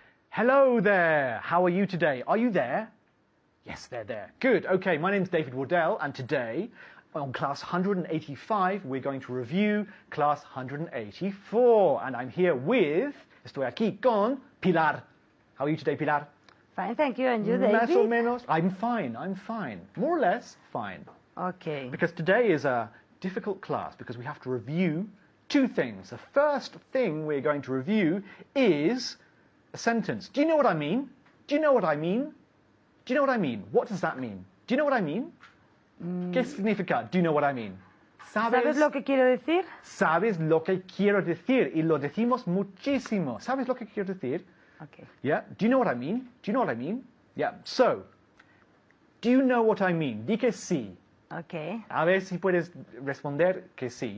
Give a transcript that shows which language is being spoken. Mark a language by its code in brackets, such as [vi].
[en] Hello there. How are you today? Are you there? Yes, they're there. Good. Okay, my name's David Wardell, and today on class 185, we're going to review class 184. And I'm here with, [es] estoy aquí con [en] Pilar. How are you today, Pilar? Fine, thank you. And you, David? [es] Más o menos. [en] I'm fine. More or less fine. Okay. Because today is a difficult class because we have to review two things. The first thing we're going to review is a sentence. Do you know what I mean? Do you know what I mean? Do you know what I mean? What does that mean? Do you know what I mean? [es] ¿Qué significa? [en] Do you know what I mean? [es] ¿Sabes lo que quiero decir? Sabes lo que quiero decir, y lo decimos muchísimo. ¿Sabes lo que quiero decir? [en] Okay. Yeah. Do you know what I mean? Do you know what I mean? Yeah. So, do you know what I mean? [es] Di que sí. [en] Okay. [es] A ver si puedes responder que sí.